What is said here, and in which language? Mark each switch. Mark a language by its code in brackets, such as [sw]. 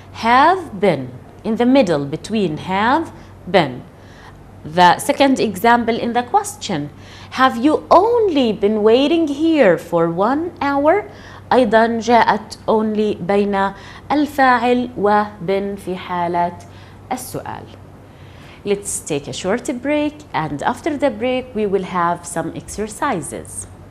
[en] Have been in the middle between have been. The second example in the question, have you only been waiting here for 1 hour? [ar] أيضا جاءت only بين الفاعل و been في حالة السؤال. [en] let's take a short break, and after the break we will have some exercises.